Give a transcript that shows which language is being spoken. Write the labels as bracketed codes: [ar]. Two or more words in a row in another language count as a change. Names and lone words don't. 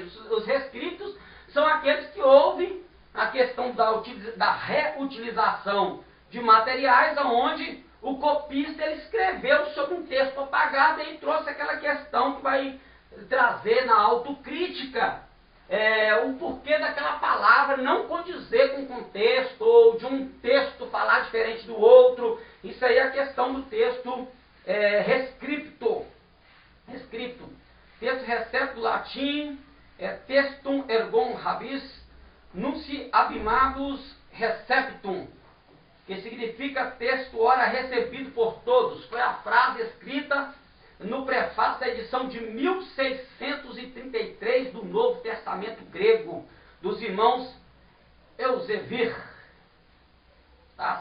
[pt] Os rescritos são aqueles que ouvem a questão da reutilização de materiais, onde o copista ele escreveu sobre um texto apagado e trouxe aquela questão que vai trazer na autocrítica o porquê daquela palavra não condizer com o contexto, ou de um texto falar diferente do outro. Isso aí é a questão do texto rescripto. Texto recepto do latim [la] textum ergon rabis nunci abimatus receptum, [pt] que significa texto ora recebido por todos. Foi a frase escrita no prefácio da edição de 1633 do Novo Testamento grego, dos irmãos Elzevir. Tá?